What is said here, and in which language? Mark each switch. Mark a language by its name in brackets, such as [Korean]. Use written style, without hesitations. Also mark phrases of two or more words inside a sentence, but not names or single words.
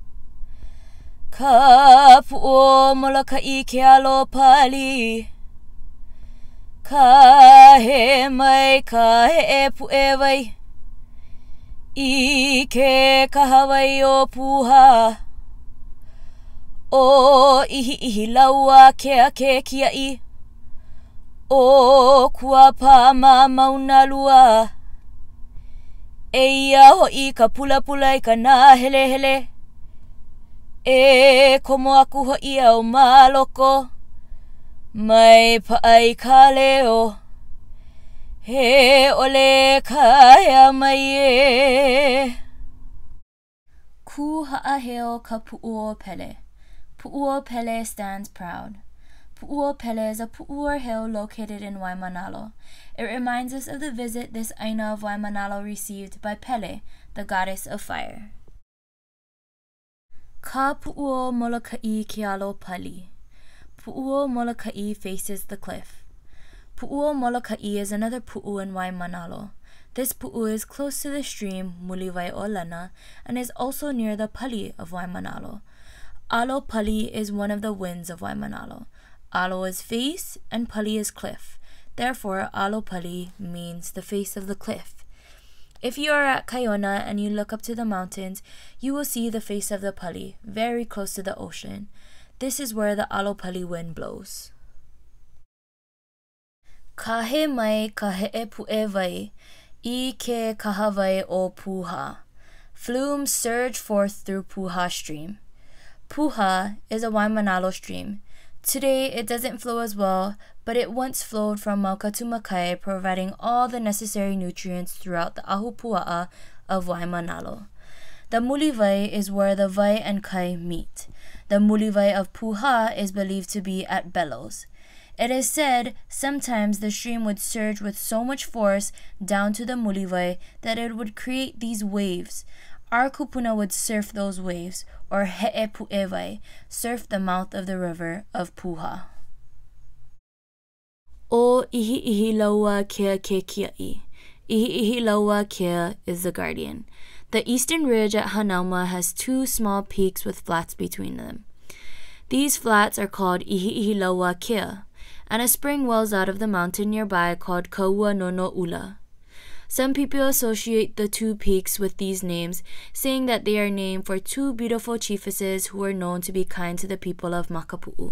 [Hawaiian] Ka pu'o molokaʻi ke alo pali. Ka he mai ka he pu'e wai. I ke kahawai o puha. O ihi laua kea ke kiaʻi. O kua pā ma Maunalua. Eia hoʻi ka pulapula I ka nā helehele. E komo aku hoʻi au māloko. Mai paʻai ka leo. He ole kaia mai e. Ku Haʻaheo ka puʻuo pele. [English] Pu'uo Pele stands proud. Pu'uo Pele is a pu'uo hill located in Waimānalo. It reminds us of the visit this Aina of Waimānalo received by Pele, the goddess of fire. [Hawaiian] Ka pu'uo molokaʻi ke alo pali. [English] Pu'uo molokaʻi faces the cliff. Pu'uo molokaʻi is another pu'u in Waimānalo. This pu'u is close to the stream Muliwai o Lena and is also near the pali of Waimānalo. Alo pali is one of the winds of Waimānalo. Alo is face and pali is cliff. Therefore, alo pali means the face of the cliff. If you are at Kaiona and you look up to the mountains, you will see the face of the pali, very close to the ocean. This is where the alo pali wind blows. [Hawaiian] Ka he mai ka heʻe puʻe wai, I ke kahawai o puha. [English] Flumes surge forth through Puha stream. Puha is a Waimānalo stream. Today it doesn't flow as well, but it once flowed from Mauka to Makai, providing all the necessary nutrients throughout the ahupua'a of Waimānalo. The Muliwai is where the Vai and Kai meet. The Muliwai of Puha is believed to be at Bellows. It is said sometimes the stream would surge with so much force down to the Muliwai that it would create these waves. Our kupuna would surf those waves, or [Hawaiian] he'e pu'ewai, [English] surf the mouth of the river of Puha. [Hawaiian] O ihi laua kea ke kiaʻi. [English] Ihi laua kea is the guardian. The eastern ridge at Hanauma has two small peaks with flats between them. These flats are called ihi laua kea, and a spring wells out of the mountain nearby called Kaua no Ula. Some people associate the two peaks with these names, saying that they are named for two beautiful chiefesses who were known to be kind to the people of Makapu'u.